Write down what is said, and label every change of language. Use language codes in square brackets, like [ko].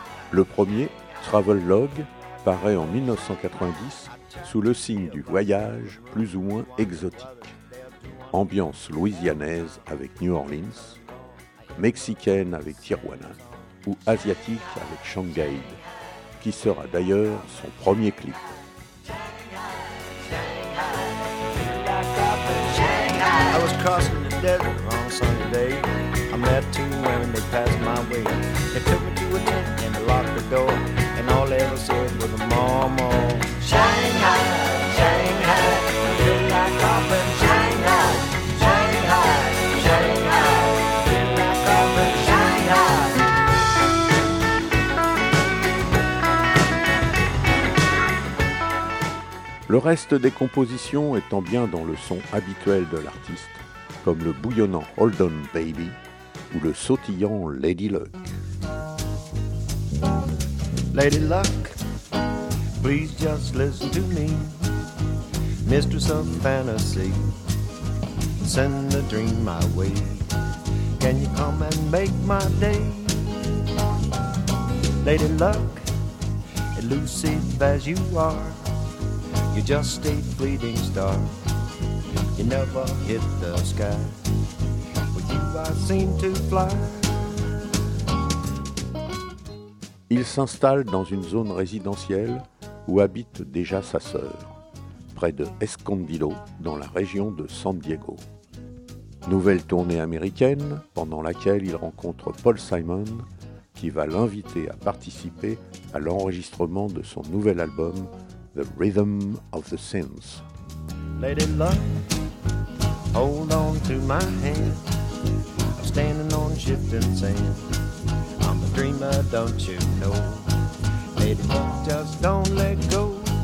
[fr] Le premier, Travelogue, paraît en 1990 sous le signe du voyage plus ou moins exotique. Ambiance louisianaise avec New Orleans, mexicaine avec Tijuana, ou asiatique avec Shanghai, qui sera d'ailleurs son premier clip. [en] I was crossing the desert on Sunday day. I met 2 women, they passed my way. They took me to a tent and they locked the door. And all they ever said was a mama. Shanghai, Shanghai. [fr] Le reste des compositions étant bien dans le son habituel de l'artiste, comme le bouillonnant Hold On Baby ou le sautillant Lady Luck. [en] Lady Luck, please just listen to me. Mistress of fantasy, send the dream my way. Can you come and make my day? Lady Luck, elusive as you are. You just a fleeting star. You never hit the sky. But you I seem to fly. [fr] Il s'installe dans une zone résidentielle où habite déjà sa sœur, près de Escondido, dans la région de San Diego. Nouvelle tournée américaine pendant laquelle il rencontre Paul Simon, qui va l'inviter à participer à l'enregistrement de son nouvel album. [en] The Rhythm of the Sins. Lady Luck, hold on to my hand. I'm standing on shifting sand. I'm a dreamer, don't you know? Lady Luck, just don't let go.